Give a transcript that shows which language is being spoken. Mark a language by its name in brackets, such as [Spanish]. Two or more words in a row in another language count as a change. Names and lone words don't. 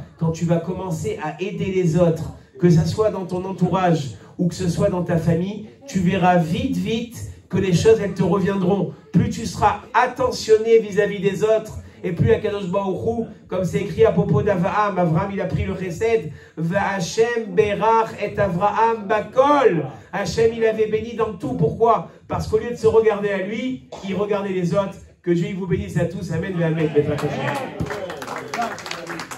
[French] Quand tu vas commencer à aider les autres, que ce soit dans ton entourage ou que ce soit dans ta famille, tu verras vite, vite que les choses, elles te reviendront. Plus tu seras attentionné vis-à-vis des autres, et plus [Hebrew] הקדוש ברוך הוא, [French] comme c'est écrit à propos d'Avraham, Avraham il a pris le chesed, [Hebrew] וה׳ ברך את אברהם בכל. [French] Hachem il avait béni dans tout. Pourquoi? Parce qu'au lieu de se regarder à lui, il regardait les autres. Que Dieu vous bénisse à tous. Amen. Amen.